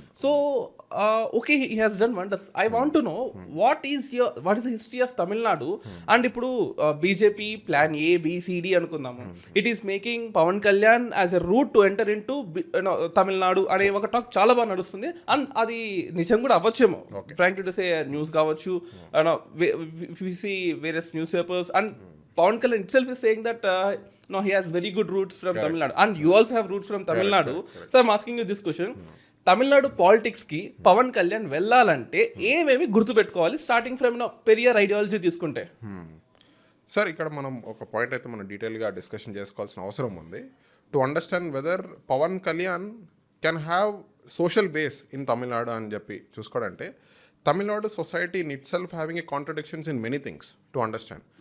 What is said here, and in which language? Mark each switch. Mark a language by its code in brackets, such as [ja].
[en] So okay, he has done wonders. I want to know what is the history of Tamil Nadu. [te] And ఇప్పుడు BJP plan ABCD అనుకుందాము. [en] it is making Pawan Kalyan as a route to enter in to Tamil Nadu [te] అనే ఒక talk చాలా బాగా నడుస్తుంది. And అది నిజం కూడా అవ్వచ్చేమో. [en] Frankly to say news కావచ్చు, we see various newspapers, and Pawan Kalyan itself is saying that no, he has very good roots from Tamil Nadu, and you also have roots from Tamil Nadu. So I'm asking you this question. [te] Tamil Nadu పాలిటిక్స్కి Pawan Kalyan వెళ్ళాలంటే ఏమేమి గుర్తుపెట్టుకోవాలి, [en] starting from [te] Periyar ideology తీసుకుంటే? Sir, ఇక్కడ మనం ఒక point అయితే మనం డీటెయిల్గా డిస్కషన్ చేసుకోవాల్సిన అవసరం ఉంది. [en] to understand weather Pawan Kalyan can have social base in Tamil Nadu [te] అని చెప్పి చూసుకోవాలంటే, [en] Tamil Nadu society in it self having a contradictions in many things to understand.